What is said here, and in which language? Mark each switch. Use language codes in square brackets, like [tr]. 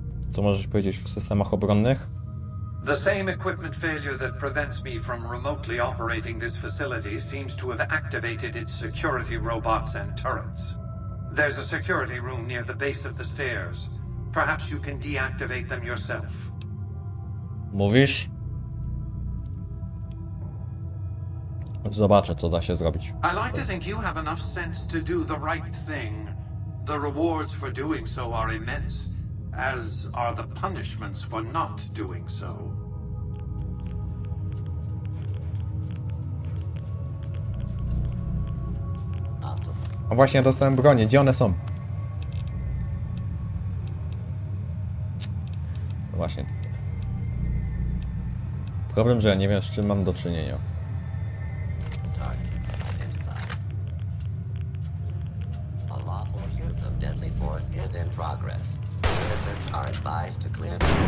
[pl] Co możesz powiedzieć o systemach obronnych? [en] The same equipment failure that prevents me from remotely operating this facility seems to have activated its security robots and turrets. There's a security room near the base of the stairs. Perhaps you can deactivate them yourself. [pl] Mówisz? Zobaczę, co da się zrobić. [en] I like to think you have enough sense to do the right thing. The rewards for doing so are immense, as are the punishments for not doing so. [pl] A właśnie, dostałem bronię. Gdzie one są? No właśnie. Problem, że ja nie wiem, z czym mam do czynienia. [en] Target identified. A lawful use of deadly force is in progress. Citizens are advised to clear the...